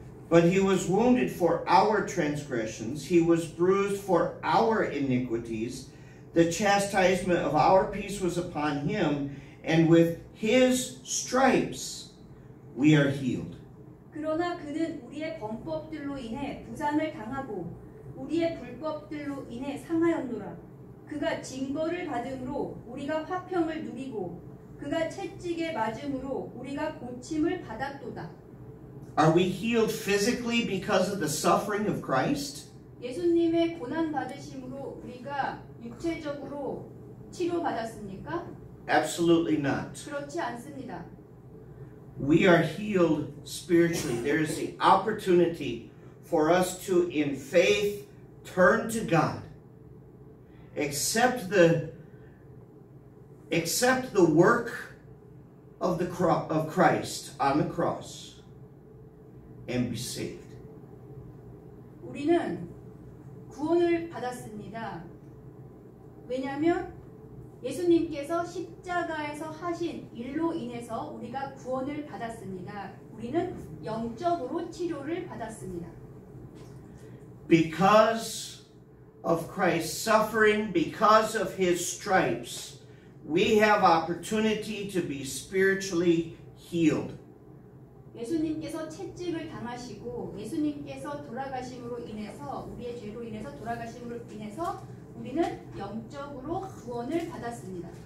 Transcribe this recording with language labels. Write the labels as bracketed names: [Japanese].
[English] But he was wounded for our transgressions, he was bruised for our iniquities. The chastisement of our peace was upon him, and with his stripes we are healed. [Korean] 그러나 그는 우리의 범법들로 인해 부상을 당하고 우리의 불법들로 인해 상하였노라. 그가 징벌을 받음으로 우리가 화평을 누리고 그가 채찍에 맞음으로 우리가 고침을 받았도다. [English] Are we healed physically because of the suffering of Christ? [Korean] 예수님의 고난 받으심으로 우리가 육체적으로 치료받았습니까? [English] Absolutely not. [Korean] 그렇지 않습니다. [English] We are healed spiritually. There is the opportunity for us to, in faith, turn to God. Accept the work of Christ on the cross and be saved. [Korean] 우리는 구원을 받았습니다. 왜냐하면 예수님께서 십자가에서 하신 일로 인해서 우리가 구원을 받았습니다. 우리는 영적으로 치료를 받았습니다. [English] Because of Christ's suffering, because of his stripes, we have opportunity to be spiritually healed. [Korean] 예수님께서 채찍을 당하시고 예수님께서 돌아가심으로 인해서 우리의 죄로 인해서 돌아가심으로 인해서 우리는 영적으로 구원을 받았습니다.